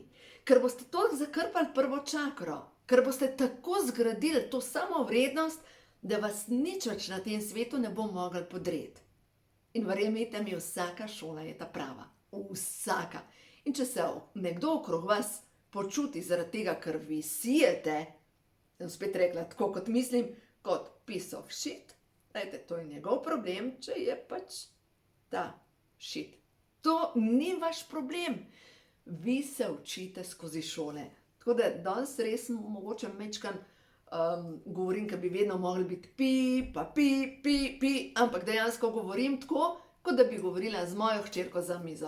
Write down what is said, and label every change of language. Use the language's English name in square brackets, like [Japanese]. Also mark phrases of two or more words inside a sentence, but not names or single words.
[Slovenian] Ker boste toliko zakrpali prvo čakro, ker boste tako zgradili to samovrednost, da vas nič več na tem svetu ne bo mogel podreti. In verjemite mi, vsaka šola je ta prava. Vsaka. In če se nekdo okrog vas počuti zaradi tega, ker vi sijete, sem spet rekla, tako kot mislim, kot [English] piece of shit, [Slovenian] to je njegov problem, če je pač ta shit. To ni vaš problem. Vi se učite skozi šole. Tako da danes res mogoče mečkan govorim, ker bi vedno mogli biti pi, ampak dejansko govorim tako, kot da bi govorila z mojo hčerko za mizo.